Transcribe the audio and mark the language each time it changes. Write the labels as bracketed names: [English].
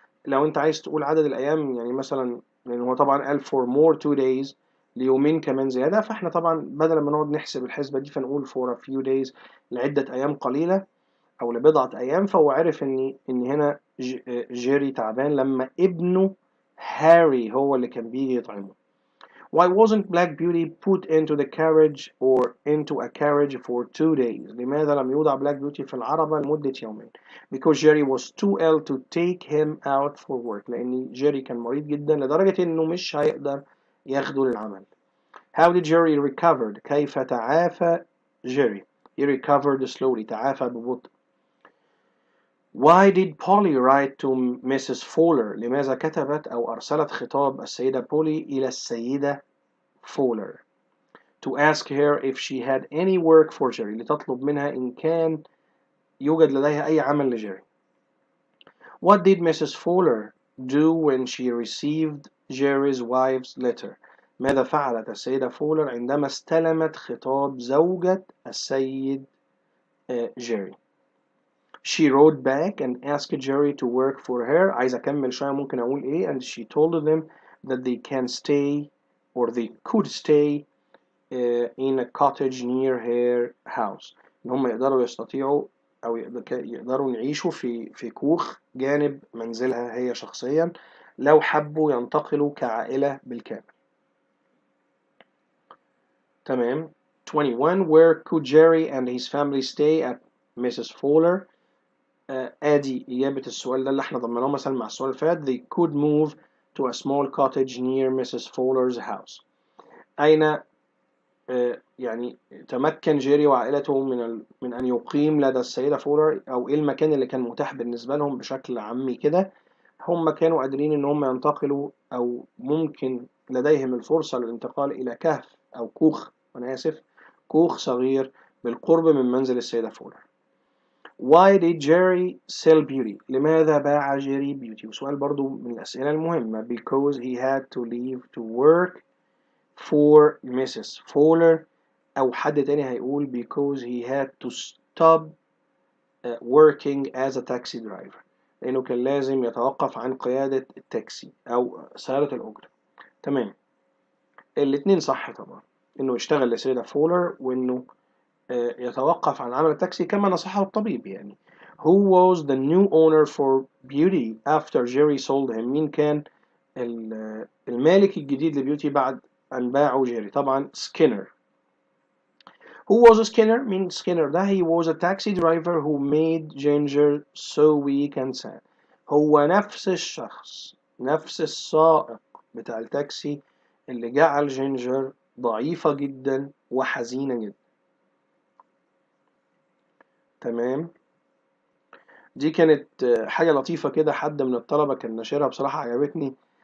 [Arabic] لو أنت عايز تقول عدد الأيام يعني مثلا، لأن هو طبعا قال [English] for more 2 days، [Arabic] ليومين كمان زيادة، فاحنا طبعا بدل ما نقعد نحسب الحسبة دي فنقول [English] for a few days [Arabic] لعدة أيام قليلة أو لبضعة أيام. فهو عرف إن هنا جيري تعبان لما ابنه هاري هو اللي كان بيجي يطعمه. [English] Why wasn't Black Beauty put into the carriage or into a carriage for 2 days? [Arabic] لماذا لم يوضع بلاك بيوتي في العربة لمدة يومين؟ [English] Because Jerry was too ill to take him out for work. [Arabic] لأن جيري كان مريض جدا لدرجة إنه مش هيقدر ياخده للعمل. [English] How did Jerry recover? [Arabic] كيف تعافى جيري؟ [English] He recovered slowly. [Arabic] تعافى ببطء. [English] Why did Polly write to Mrs. Fowler? [Arabic] لماذا كتبت أو أرسلت خطاب السيدة بولي إلى السيدة [English] Fowler to ask her if she had any work for Jerry؟ [Arabic] لتطلب منها إن كان يوجد لديها أي عمل لجيري. [English] What did Mrs. Fowler do when she received Jerry's wife's letter? [Arabic] ماذا فعلت السيدة فولر عندما استلمت خطاب زوجة السيد جيري؟ [English] She wrote back and asked Jerry to work for her. [Arabic] عايز أكمل شوية ممكن أقول إيه. [English] And she told them that they can stay or they could stay in a cottage near her house. [Arabic] إن هم يقدروا يستطيعوا أو يقدروا يعيشوا في كوخ جانب منزلها هي شخصيا لو حبوا ينتقلوا كعائلة بالكامل. تمام. 21. [English] Where could Jerry and his family stay at Mrs. [Arabic] Fowler? ادي اجابه السؤال ده اللي احنا ضمناه مثلا مع السؤال اللي فات. [English] They could move to a small cottage near Mrs. Fowler's house. [Arabic] اين يعني تمكن جيري وعائلته من أن يقيم لدى السيدة فولر، أو إيه المكان اللي كان متاح بالنسبة لهم بشكل عامي كده. هم كانوا قادرين إن هم ينتقلوا، أو ممكن لديهم الفرصة للانتقال إلى كهف أو كوخ، أنا آسف، كوخ صغير بالقرب من منزل السيدة فولر. [English] Why did Jerry sell beauty؟ [Arabic] لماذا باع جيري بيوتي؟ وسؤال برضو من الأسئلة المهمة. [English] Because he had to leave to work for Mrs. [Arabic] Fowler، أو حد تاني هيقول [English] because he had to stop working as a taxi driver، [Arabic] لأنه كان لازم يتوقف عن قيادة التاكسي أو سيارة الأجرة. تمام، الاتنين صح طبعا، إنه يشتغل لسيدة فولر، وإنه يتوقف عن عمل التاكسي كما نصحه الطبيب يعني. [English] Who was the new owner for Beauty after Jerry sold him؟ [Arabic] مين كان المالك الجديد لبيوتي بعد أن باعوا جيري؟ طبعا سكينر. [English] Who was Skinner؟ [Arabic] مين سكينر ده؟ [English] He was a taxi driver who made Ginger so weak and sad. [Arabic] هو نفس الشخص، نفس السائق بتاع التاكسي اللي جعل جينجر ضعيفة جدا وحزينة جدا. تمام، دي كانت حاجة لطيفة كده، حد من الطلبة كان ناشرها، بصراحة عجبتني.